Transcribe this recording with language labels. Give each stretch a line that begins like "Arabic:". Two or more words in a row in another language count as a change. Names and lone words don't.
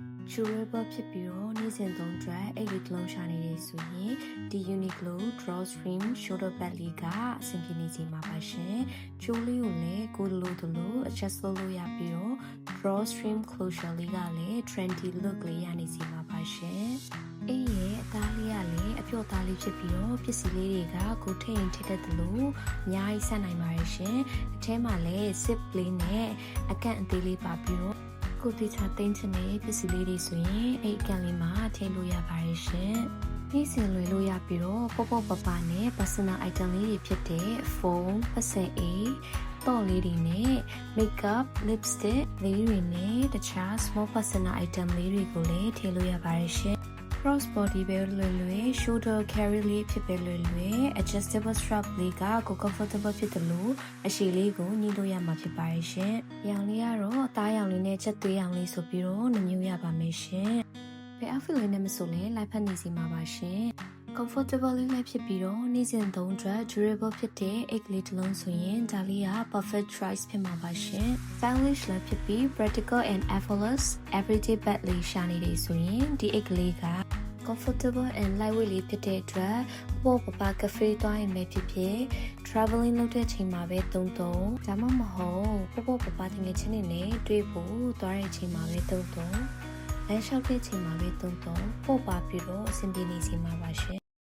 Burmese: durable ဖြစ်ပြီးတော့နေ့စဉ်သုံးအတွက်အိတ်လေးတစ်လုံးရှာနေတယ်ဆိုရင်ဒီ Uniqlo
English: drawstring shoulder bag
Burmese: လေးကအဆင်ပြေနေချိန်မှာပါရှင်ကျိုးလေးကိုလည်းကိုလို adjust လုပ်လို့ရပြီးတော့
English: drawstring closure
Burmese: လေးကလည်း
English: trendy look
Burmese: လေးရနေချိန်မှာပါရှင်အေးရဲ့အသားလေးကလည်းအပြော့သားလေးဖြစ်ပြီးတော့ပစ္စည်းလေးတွေကကိုထိတ်ရင်ထိတတ်တယ်လို့အများ ကြီးဆက်နိုင်ပါတယ်ရှင်အထဲမှာလည်း zip လေးနဲ့အကန့်အသေးလေးပါပြီးတော့ကိုတိချာသိမ်းချင်တဲ့ပစ္စည်းလေးတွေဆိုရင်အဲ့အကန့်လေးမှာထည့်လို့ရပါတယ်ရှင်နေ့စဉ်လွယ်လို့ရပြီးတော့ပေါ့ပနဲ့
English: personal item
Burmese: လေးတွေဖြစ်တဲ့ phone ပတ်စံ အိတ်တော့လေးတွေနဲ့
English: makeup lipstick
Burmese: လေးတွေနဲ့တခြား
English: small personal item
Burmese: လေးတွေကိုလည်းထည့်လို့ရပါတယ်ရှင်
English: cross body
Burmese: ပဲလွယ်
English: shoulder carry
Burmese: လေးဖြစ်ပဲလွယ်
English: adjustable strap
Burmese: လေးကကို comfortable ဖြစ်တယ် လို့အရှိလေးကိုညှိလို့ရမှာဖြစ်ပါတယ်ရှင်။ရောင်လေးကတော့အသားရောင်လေးနဲ့ချက်သွေးရောင်လေးဆိုပြီးတော့နှမျိုးရပါမယ်ရှင်။ဘယ် outfit လေးနဲ့မဆိုလဲလိုက်ဖက်နေစီမှာပါရှင်။ comfortable လေးလည်းဖြစ်ပြီးတော့နေ့စဉ်သုံးအတွက် durable ဖြစ်တဲ့ အိတ်လေးတစ်လုံးဆိုရင်ဒါလေးက
English: perfect choice
Burmese: ဖြစ်မှာပါရှင်။ stylish လည်းဖြစ်ပြီး
English: practical and effortless everyday bag
Burmese: လေးရှာနေတယ်ဆိုရင်ဒီအိတ်ကလေးက
English: comfortable and lightweight
Burmese: လေးဖြစ်တဲ့အတွက်ပေါ့ပကဖေးသွားရင်ပဲဖြစ်ဖြစ် traveling လုပ်တဲ့ချိန်မှာပဲသုံးဒါမှမဟုတ်ပေါ့တကယ်ချင်းနေနဲ့တွေ့ဖို့သွားတဲ့ချိန်မှာပဲသုံးလမ်းလျှောက်တဲ့ချိန်မှာပဲသုံးပေါ့ပါပြီးတော့အဆင်ပြေနေချိန်မှာပါရှင်